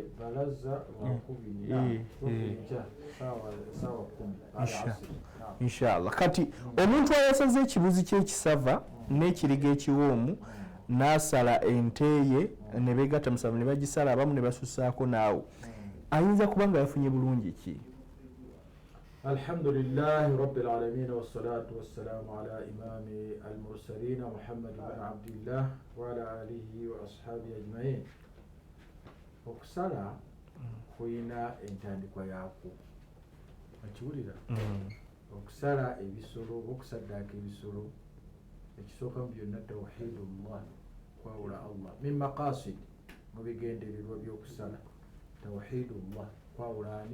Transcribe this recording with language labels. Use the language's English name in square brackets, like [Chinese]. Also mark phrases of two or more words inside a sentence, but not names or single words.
[Ganda] Inshallah. Kati omuntu ayasaze ekibuzi ky'ekisava n'ekiriga ekiwoomu n'asala ente ye ne beegatta musanvu ne bagisala, abamu ne basusaako naawo, ayinza kuba nga yafunye bulungi ki? [Arabic] الحمد لله رب العالمين والصلاة والسلام على إمام المرسلين محمد بن عبد الله وعلى آله وأصحابه أجمعين. [Ganda] Okusala kuyina entandikwa yaako, okiwulira? Okusala ebisolo, okusaddaaka ebisolo, ekisooka mu byonna tawhidullah, kwawula Allah, [Arabic] من مقاصد, [Ganda] mu bigendererwa by'okusala tawhidullah, kwawula ani?